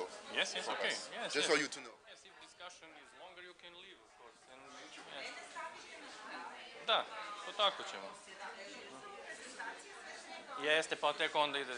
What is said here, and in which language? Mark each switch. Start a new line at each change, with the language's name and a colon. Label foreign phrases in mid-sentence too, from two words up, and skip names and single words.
English: Yes, yes, okay. Yes, just yes. for you to know. Yes, if discussion is longer, you can leave, of course. And, yes.
Serbian: Da, to tako ćemo. Jeste, pa tek onda ide.